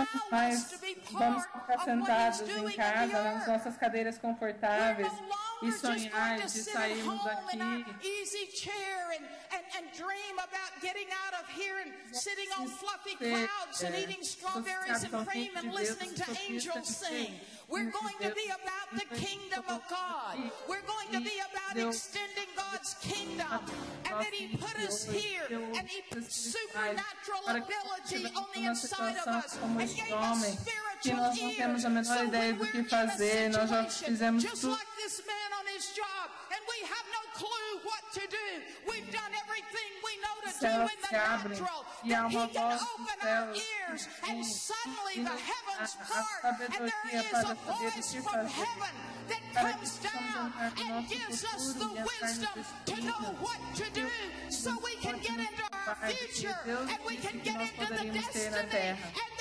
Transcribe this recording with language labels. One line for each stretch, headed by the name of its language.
Portuguese: Nós vamos ficar sentados em casa, nas nossas cadeiras confortáveis, e sonhar de sairmos daqui.
English: We're going to be about the kingdom of God. We're going to be about extending God's kingdom. And that He put us here. And He put supernatural ability on the inside of us. And gave us spiritual ears.
Portuguese: Que nós não temos a menor ideia do que fazer. Nós já fizemos tudo.
English: Just like this man on his job. And we have no clue what to do. We've done everything we know to do in the natural.
Portuguese: E há uma voz que nos dá a para saber o que fazer. Para que possamos entrar no nosso futuro e entrar no destino. Deus pode nos preparar para o futuro e que nós poderíamos ter na terra.